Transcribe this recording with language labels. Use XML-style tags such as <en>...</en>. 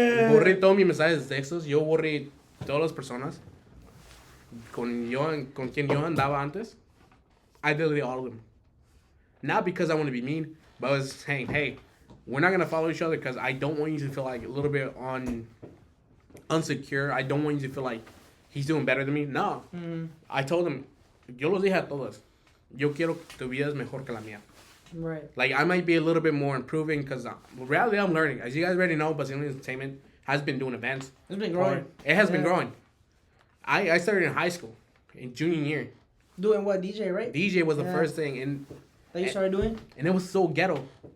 <es>Borré todos mis mensajes de textos. Yo borré todas las personas con quien yo andaba antes.</es> <en>I deleted all of them. Not because I want to be mean, but I was saying, hey, we're not going to follow each other because I don't want you to feel like a little bit unsecure. I don't want you to feel like he's doing better than me. No. I told him,</en> <es>yo los dije a todos. yo quiero que tu vida es mejor que la mía.</es> <en>Right. Like, I might be a little bit more improving because reality I'm learning. As you guys already know, Brazilian Entertainment has been doing events. It's been growing. It has been growing. I started in high school, in junior year. Doing what, DJ, right? DJ was the first thing. And that you started doing? And it was so ghetto.</en>